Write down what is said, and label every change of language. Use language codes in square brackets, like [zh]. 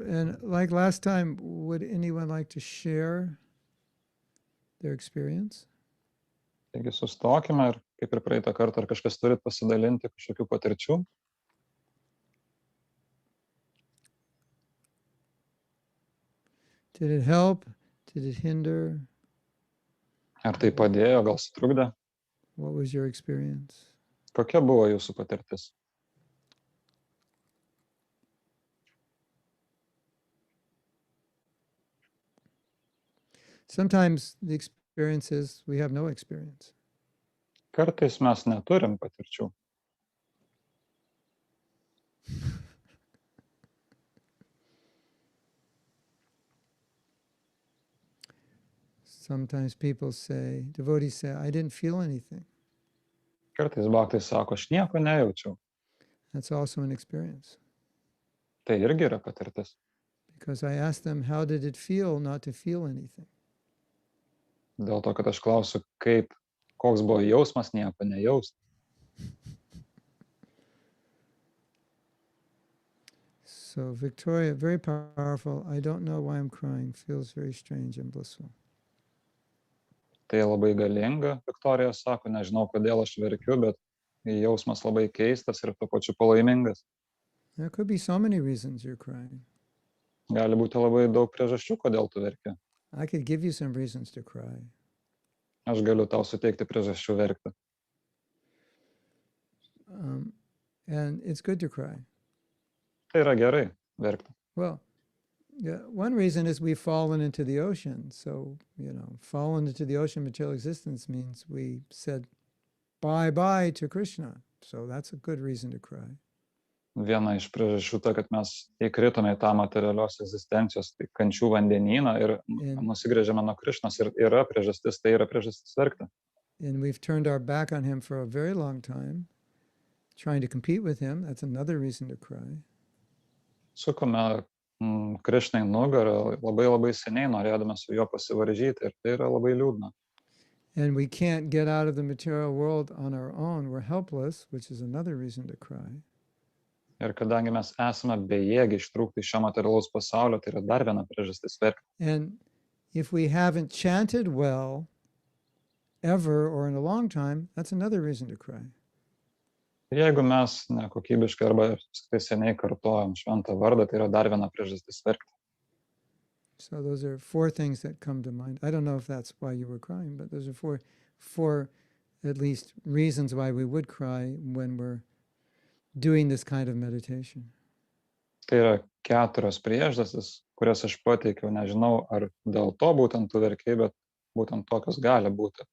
[en] And like last time, would anyone like to share their experience? [lt] Taigi sustokime ir kaip ir praeitą kartą, ar kažkas turit pasidalinti kažkokių patirčių? [en] Did it help? Did it hinder? [lt] Ar tai padėjo, gal sutrukdė? [en] What was your experience? [lt] Kokia buvo jūsų patirtis? [en] Sometimes the experience is we have no experience. [lt] Kartais mes neturim patirčių. [en] Sometimes people say, devotees say, I didn't feel anything. [lt] Kartais bhaktai sako, aš nieko nejaučiau. [en] That's also an experience. [lt] Tai irgi yra patirtis. [en] Because I asked them, how did it feel not to feel anything? [lt] Dėl to, kad aš klausiu, koks buvo jausmas nieko nejausti. [en] So Victoria, very powerful. I don't know why I'm crying. Feels very strange and blissful. [lt] Tai labai galinga, Viktorija sako, nežinau, kodėl aš verkiu, bet jausmas labai keistas ir tuo pačiu palaimingas. [en] There could be so many reasons you're crying. [lt] Gali būti labai daug priežasčių, kodėl tu verki. [en] I could give you some reasons to cry. [lt] Aš galiu tau suteikti priežasčių verkti. [en] And it's good to cry. [lt] Tai yra gerai verkti. [en] Well, yeah, one reason is we've fallen into the ocean. So, fallen into the ocean of material existence means we said bye-bye to Krishna. So that's a good reason to cry. [lt] Viena iš priežasčių ta, kad mes įkritome į tą materialios egzistencijos kančių vandenyną ir nusigręžėme nuo Krišnos ir yra priežastis verkti. [en] And we've turned our back on him for a very long time, trying to compete with him. That's another reason to cry. [lt] Sukome Krišnai nugarą labai labai seniai norėdami su juo pasivaržyti ir tai yra labai liūdna. [en] And we can't get out of the material world on our own. We're helpless, which is another reason to cry. [lt] Ir kadangi mes esame bejėgiai ištrūkti iš šio materialaus pasaulio, tai yra dar viena priežastis verkti. [en] And if we haven't chanted well ever or in a long time, that's another reason to cry. [lt] Jeigu mes nekokybiškai arba apskritai seniai kartojam šventą vardą, tai yra dar viena priežastis verkti. [en] So those are four things that come to mind. I don't know if that's why you were crying, but those are four at least reasons why we would cry when we're doing this kind of meditation. [lt] Tai yra 4 priežastis, kurias aš pateikiau. Nežinau, ar dėl to būtent tu verkiai, bet būtent tokios gali būti.